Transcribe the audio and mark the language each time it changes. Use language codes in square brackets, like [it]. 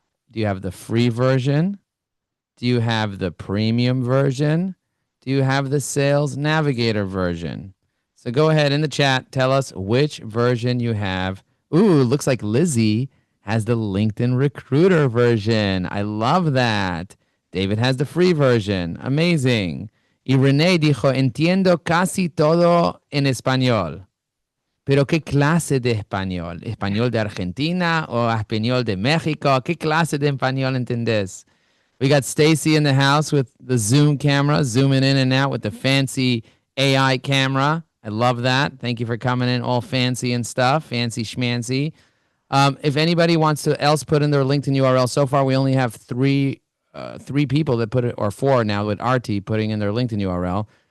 [en] Do you have the free version? Do you have the premium version? Do you have the Sales Navigator version? So go ahead in the chat, tell us which version you have. Ooh, looks like Lizzie has the LinkedIn Recruiter version. I love that. David has the free version. Amazing. [es] Y René dijo, entiendo casi todo en español. Pero ¿qué clase de español? ¿Español de Argentina o español de México? ¿Qué clase de español entendés? [en] We got Stacy in the house with the Zoom camera, zooming in and out with the fancy AI camera. I love that. Thank you for coming in all fancy and stuff, fancy schmancy. If anybody wants to else put in their LinkedIn URL, so far we only have three people that put it, or four now with RT putting in their LinkedIn URL.